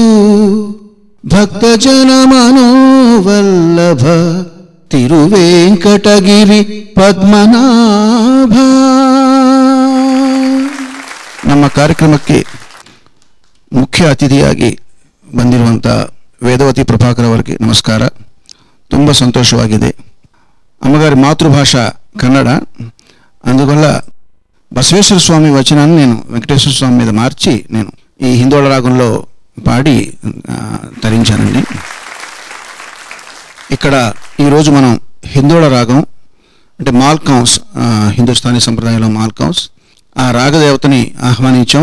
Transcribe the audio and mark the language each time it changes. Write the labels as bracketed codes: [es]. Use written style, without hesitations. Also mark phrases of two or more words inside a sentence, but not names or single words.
[kn] ಭಕ್ತಜನ ಮನೋವಲ್ಲಭ ತಿರುವೆಂಕಟಗಿರಿ ಪದ್ಮನಾಭ. ನಮ್ಮ ಕಾರ್ಯಕ್ರಮಕ್ಕೆ ಮುಖ್ಯ ಅತಿಥಿಯಾಗಿ ಬಂದಿರುವಂಥ ವೇದವತಿ ಪ್ರಭಾಕರ್ ಅವರಿಗೆ ನಮಸ್ಕಾರ. ತುಂಬ ಸಂತೋಷವಾಗಿದೆ. [te] అమ్మగారి మాతృభాష కన్నడ, అందువల్ల బసవేశ్వర స్వామి వచనాన్ని నేను వెంకటేశ్వర స్వామి మీద మార్చి నేను ఈ హిందోళ రాగంలో పాడి తరించానండి. ఇక్కడ ఈరోజు మనం హిందోళ రాగం అంటే మాల్కౌన్స్, హిందుస్థానీ సంప్రదాయంలో మాల్కౌన్స్, ఆ రాగదేవతని ఆహ్వానించాం.